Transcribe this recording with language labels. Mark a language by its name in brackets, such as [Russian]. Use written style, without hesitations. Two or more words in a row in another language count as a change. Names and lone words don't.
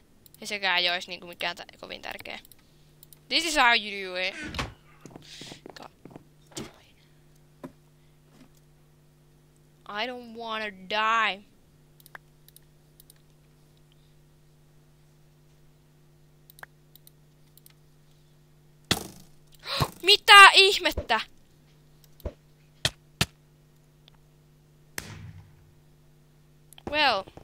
[Finnish] Ja sekään ei olisi niinku mikään kovin tärkeä. [English] This is how you do it. I don't wanna die. [Finnish] Mitä ihmettä? [English] Well.